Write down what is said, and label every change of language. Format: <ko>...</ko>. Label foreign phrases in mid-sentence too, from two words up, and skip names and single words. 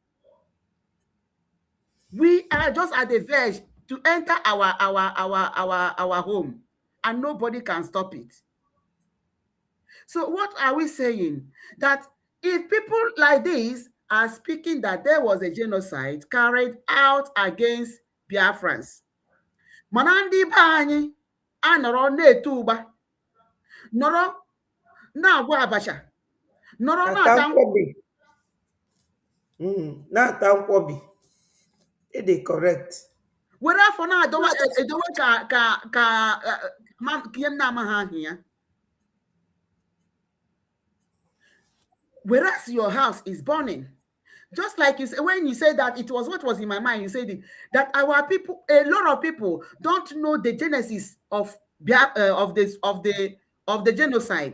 <en>We are just at the verge to enter our home, and nobody can stop it. So what are we saying? That if people like this are speaking that there was a genocide carried out against Biafrans,</en> <ig>mana ndị be anyị anọrọ na-eto ụgba, nọrọ na-agwa abacha, nọrọ na-ata Nkwobi. Na-ata nkwobi.</ig> <en>It is correct.</en> <ig>were afọ na-edowe ka ihe m na-amaghị ahụ ya.</ig> <en>Whereas your house is burning. Just like you say, when you say that, it was what was in my mind. You said it, that our people, a lot of people, don't know the genesis of the genocide.</en>